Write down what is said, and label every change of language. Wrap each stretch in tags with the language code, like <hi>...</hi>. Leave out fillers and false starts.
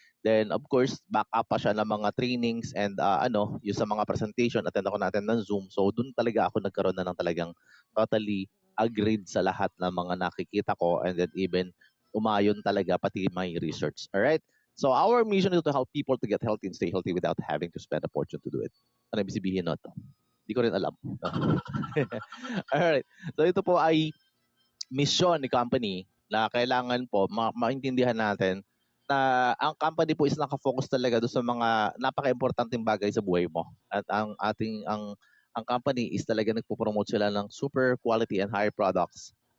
<tl>Then of course, back up pa siya ng mga trainings and yung sa mga presentation, attend ako natin ng Zoom. So doon talaga ako nagkaroon na ng talagang totally agreed sa lahat ng mga nakikita ko, and then even umayon talaga pati my research.</tl> <en>Alright? So our mission is to help people to get healthy and stay healthy without having to spend a fortune to do it.</en> <tl>Ano ibig sabihin na ito? Hindi ko rin alam. Alright. So ito po ay mission ni company na kailangan po maintindihan natin na ang company po is nakafocus talaga doon sa mga napaka-importanteng bagay sa buhay mo. At ang company is talaga nagpo-promote sila ng</tl> <en>super quality and high products.</en>